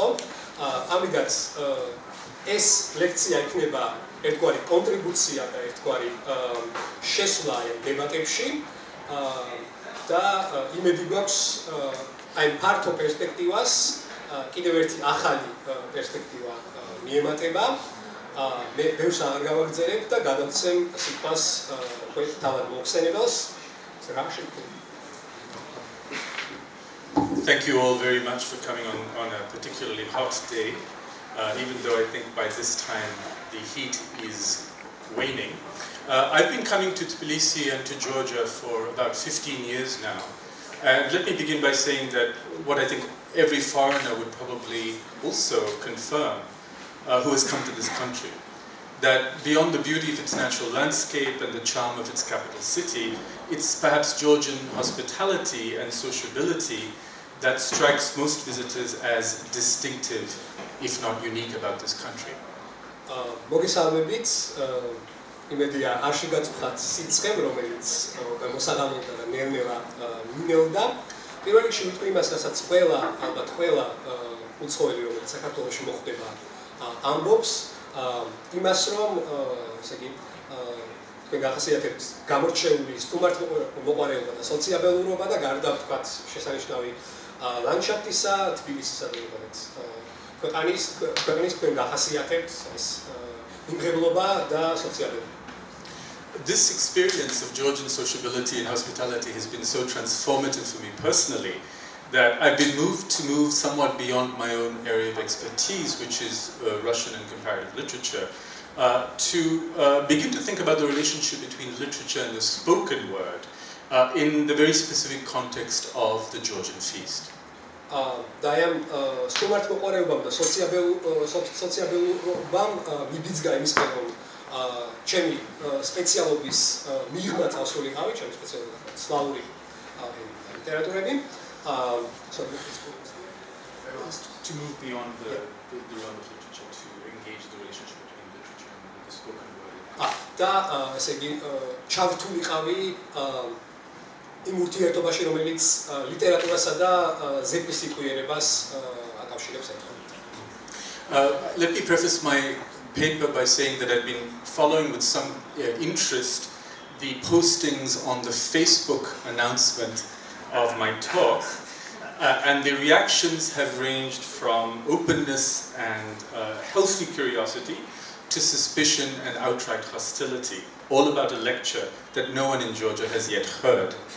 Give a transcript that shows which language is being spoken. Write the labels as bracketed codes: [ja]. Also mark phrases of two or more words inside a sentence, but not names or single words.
[ka] ამიტომაც ეს ლექცია იქნება ერთგვარი კონტრიბუცია და ერთგვარი შესვლა დებატებში და იმედი გვაქვს აი ფართო პერსპექტივას კიდევ ერთი ახალი პერსპექტივა მიემატება. მე ბევრს აღარ გავაგრძელებ და გადავცემ სიტყვას თავად მოხსენებელს. [en] Thank you all very much for coming on a particularly hot day, even though I think by this time the heat is waning. I've been coming to Tbilisi and to Georgia for about 15 years now. And let me begin by saying that what I think every foreigner would probably also confirm who has come to this country, that beyond the beauty of its natural landscape and the charm of its capital city, it's perhaps Georgian hospitality and sociability that strikes most visitors as distinctive, if not unique, about this country. [ka] მოგესალმებით. იმედია არ შეგაწუხათ სიცხემ, რომელიც მოსაღამოდა და ნელ-ნელა მინელდა. პირველ რიგში ვიტყვი იმას, რასაც ალბათ ყველა უცხოელი, რომელიც საქართველოში მოხვდება, ამბობს, იმას, რომ ესე იგი თქვენ გახასიათებთ გამორჩეული სტუმართმოყვარეობა და სოციაბელურობა და გარდა ვთქვათ შესანიშნავი ლანდშაფტისა, თბილისისა და ქვეყნის თქვენ გახასიათებთ ეს იმღებლობა და სოციალურობა. [en] This experience of Georgian sociability and hospitality has been so transformative for me personally that I've been moved to move somewhat beyond my own area of expertise, which is Russian and comparative literature, to begin to think about the relationship between literature and the spoken word in the very specific context of the Georgian feast. [ka] და ამ სტუმართ მოყარებამ და სოციაბელობამ მიბიძგა იმის გამო ჩემი სპეციალობის მიღმა წავსულიყავი, ჩემი სპეციალობა სლავური ლიტერატურები. [en] To move beyond the realm of literature to engage the relationship between literature and the spoken word. [ka] და ესე იგი ჩავთვლიყავი იმ ურთიერთობაში, რომელიც ლიტერატურასა და ზეპის სიტყვიერებას აკავშირებს ერთმანეთთან. [en] Let me preface my paper by saying that I've been following with some interest the postings on the Facebook announcement of my talk, and the reactions have ranged from openness and healthy curiosity to suspicion and outright hostility, all about a lecture that no one in Georgia has yet heard.